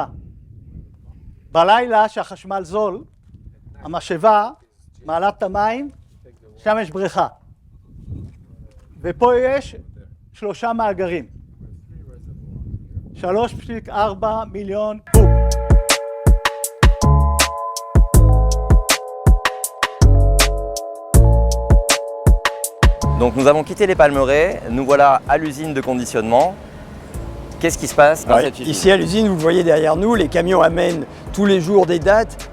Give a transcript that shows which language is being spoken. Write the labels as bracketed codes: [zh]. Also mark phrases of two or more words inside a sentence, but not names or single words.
[he] בלילה שהחשמל זול, המשאבה מעלה את המים, שם יש בריכה. ופה יש 3 מאגרים. 3.4 מיליון קוב. [fr] Donc nous avons quitté les palmeraies, nous voilà à l'usine de conditionnement. Qu'est-ce qui se passe dans cette usine? Ici à l'usine, vous voyez derrière nous, les camions amènent tous les jours des dattes.